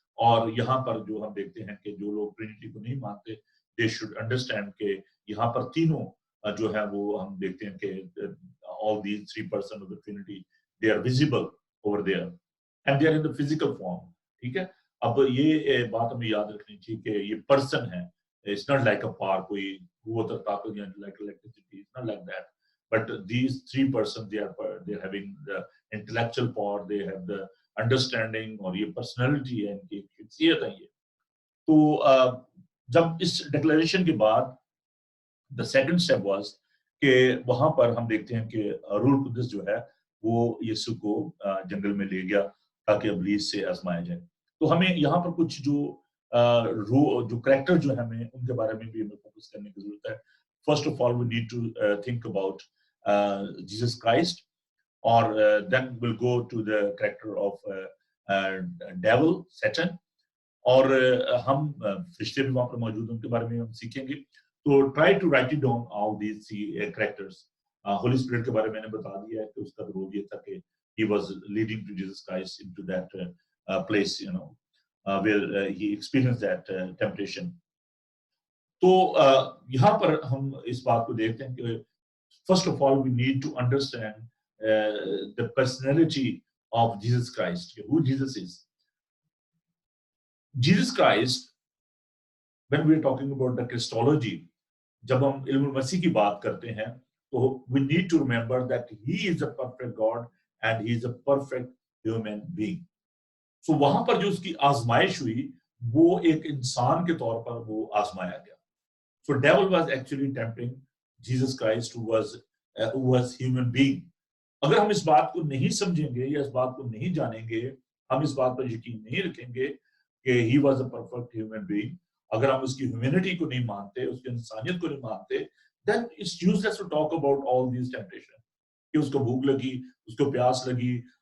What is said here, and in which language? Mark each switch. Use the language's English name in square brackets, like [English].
[Hindi] और यहाँ पर जो हम देखते हैं कि जो लोग ट्रिनिटी को नहीं मानते, [English] they should understand [Hindi] कि यहाँ पर तीनों जो है वो हम देखते हैं कि [English] all these 3 persons of the Trinity, they are visible over there and they are in the physical form. [Hindi] ठीक है. अब ये बात हमें याद रखनी चाहिए कि ये पर्सन है. [English] It's not like a power, [Hindi] कोई कुव्वत और ताकत या [English] like electricity. It's not like that. But these 3 persons, they are having the intellectual power, they have the understanding, और ये personality [Hindi] है इनकी, शख्सियत है ये. तो जब इस declaration के बाद [English] the second step was [Hindi] कि वहां पर हम देखते हैं कि रूह कुदस जो है वो यीशु को जंगल में ले गया ताकि इब्लीस से आजमाया जाए. तो हमें यहाँ पर कुछ जो कैरेक्टर जो है हमें उनके बारे में भी हमें फोकस करने की जरूरत है. [English] first of all we need to think about Jesus Christ, और then will go to the character of devil Satan, [Hindi] और हम फरिश्ते भी वहां पर मौजूद हैं उनके बारे में हम सीखेंगे. [English] तो try to write it down all these characters. [Hindi] Holi spirit के बारे में मैंने बता दिया है कि उसका रोल ये था कि [English] he was leading to Jesus Christ into that place, you know, where he experienced that temptation. [Hindi] तो यहाँ पर हम इस बात को देखते हैं कि [English] first of all we need to understand the personality of Jesus Christ, who Jesus is. Jesus Christ, when we are talking about the Christology, [Hindi] जब हम इल्मुल मसीह की बात करते हैं तो [English] we need to remember that he is a perfect God and he is a perfect human being. [Hindi] So वहां पर जो उसकी आजमाइश हुई वो एक इंसान के तौर पर वो आजमाया गया. [English] So devil was actually tempting Jesus Christ who was human being. [Hindi] अगर हम इस बात को नहीं समझेंगे या इस बात को नहीं जानेंगे, हम इस बात पर यकीन नहीं रखेंगे कि [English] he was a perfect human being, [Hindi] अगर हम उसकी ह्यूमैनिटी को नहीं मानते, उसकी इंसानियत को नहीं मानते, [English] then it's useless to talk about all these temptations. [Hindi] कि उसको भूख लगी, उसको प्यास लगी